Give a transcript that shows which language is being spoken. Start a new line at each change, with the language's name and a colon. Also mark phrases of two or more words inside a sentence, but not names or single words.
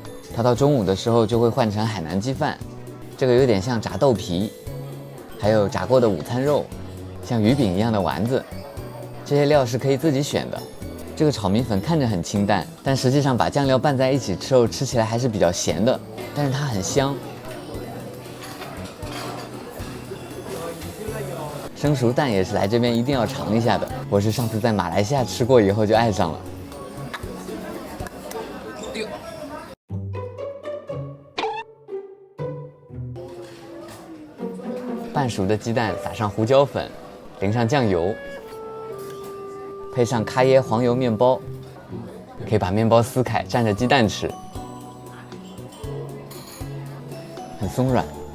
Chinese: 它到中午的時候就會換成海南雞飯，這個有點像炸豆皮，還有炸過的午餐肉，像魚餅一樣的丸子。這些料是可以自己選的。這個炒米粉看着很清淡，但實際上把醬料拌在一起之後，吃起來還是比較鹹的，但是它很香。生熟蛋也是來這邊一定要嘗一下的，我是上次在馬來西亞吃過以後就愛上了。半熟的雞蛋撒上胡椒粉，淋上醬油，配上咖椰黃油麵包，可以把麵包撕開蘸着雞蛋吃，很鬆軟。